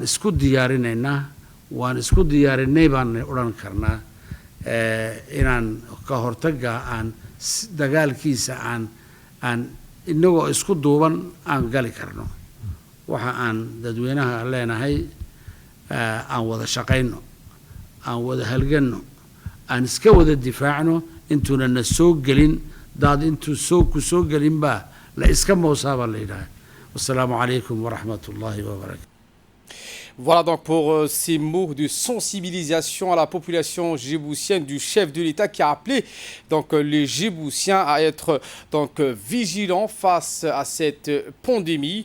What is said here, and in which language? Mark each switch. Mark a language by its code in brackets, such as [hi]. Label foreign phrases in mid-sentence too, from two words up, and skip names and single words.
[so] isku diyaarinaynaa waan isku diyaarinay baan odhan karnaa inaan ka hortagga aan dagaalkiisa aan inagoo isku duuban aan gali karno waxa aan dadweynaha leenahay aan wada shaqayno aan wada halganno aan iska wada difaacno intuuna na soo gelin daad intuu ku soo gelin baa la iska moosaabaa la yidhaha [ar] والسلام عليكم ورحمة الله وبركاته. [fr] Voilà donc pour ces mots de sensibilisation à la population djiboutienne du chef de l'État qui a appelé donc les Djiboutiens à être donc vigilants face à cette pandémie.